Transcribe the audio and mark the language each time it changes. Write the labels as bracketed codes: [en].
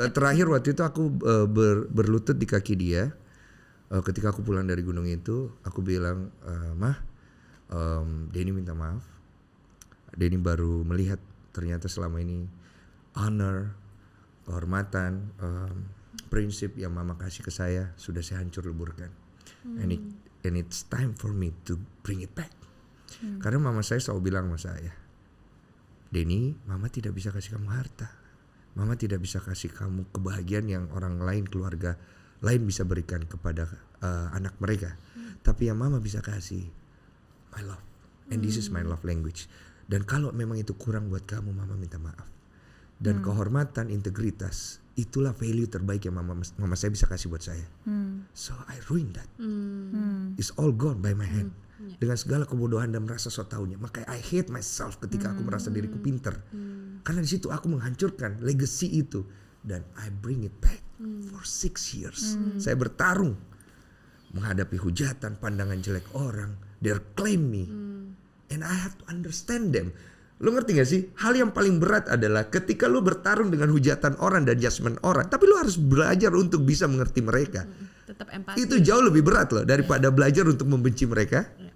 [id] Terakhir waktu itu aku berlutut di kaki dia. Ketika aku pulang dari gunung itu, aku bilang, Mah, Denny minta maaf. Denny baru melihat ternyata selama ini honor, kehormatan, prinsip yang Mama kasih ke saya sudah saya hancur leburkan. [en] And it's time for me to bring it back. [id] Karena Mama saya selalu bilang sama saya, Denny, Mama tidak bisa kasih kamu harta. Mama tidak bisa kasih kamu kebahagiaan yang orang lain, keluarga lain bisa berikan kepada anak mereka. Tapi yang Mama bisa kasih, [en] my love. And this is my love language. [id] Dan kalau memang itu kurang buat kamu, Mama minta maaf. Dan kehormatan, integritas, itulah value terbaik yang mama saya bisa kasih buat saya. [en] So I ruined that. It's all gone by my hand. [id] Dengan segala kebodohan dan merasa so taunya. Makanya [en] I hate myself [id] ketika aku merasa diriku pinter. Karena di situ aku menghancurkan legacy itu. [en] Dan I bring it back for 6 years. [id] Saya bertarung menghadapi hujatan, pandangan jelek orang. [en] They claim me. And I have to understand them. [id] Lu ngerti gak sih? Hal yang paling berat adalah ketika lu bertarung dengan hujatan orang dan judgment orang, tapi lu harus belajar untuk bisa mengerti mereka. Tetap empati. Itu jauh lebih berat loh daripada belajar untuk membenci mereka.